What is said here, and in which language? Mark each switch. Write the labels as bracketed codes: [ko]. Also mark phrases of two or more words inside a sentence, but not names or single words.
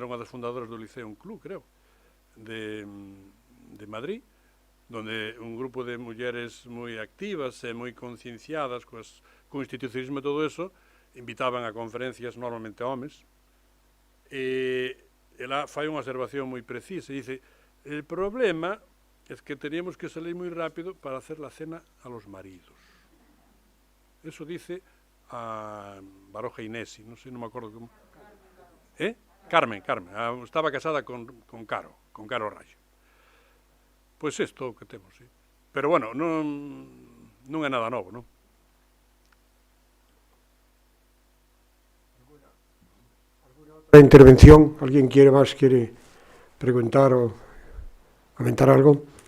[gl] unha das fundadoras do Liceum Club, creo, de Madrid, donde un grupo de mulleres moi activas e moi concienciadas co institucionalismo e todo eso, invitaban a conferencias normalmente homes, e ela fai unha observación moi precisa, e dice, [es] el problema es que teníamos que salir [gl] moi rápido [es] para hacer la cena a los maridos. Eso dice [gl] a Baroja Inesi, non sei, non me acordo como... Carmen, estaba casada con Caro Rayo. Pois isto que temos, sí. Pero bueno, non é nada novo, non? [es] La intervención, ¿alguien quiere preguntar o comentar algo?